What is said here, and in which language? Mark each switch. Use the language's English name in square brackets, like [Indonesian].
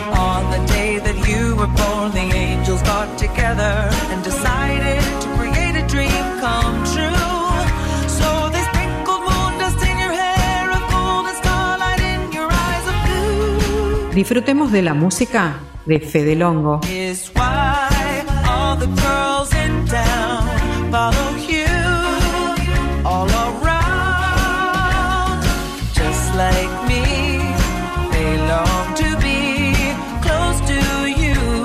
[English] On the day that you were born, the angels got together and decided to create a dream come true. So they sprinkled moon dust in your hair, a golden starlight in your eyes of blue. [Spanish] Disfrutemos de la música de Fede Longo. [English] Is why all the girls in town follow you all around. Just like me, they long to be close to you.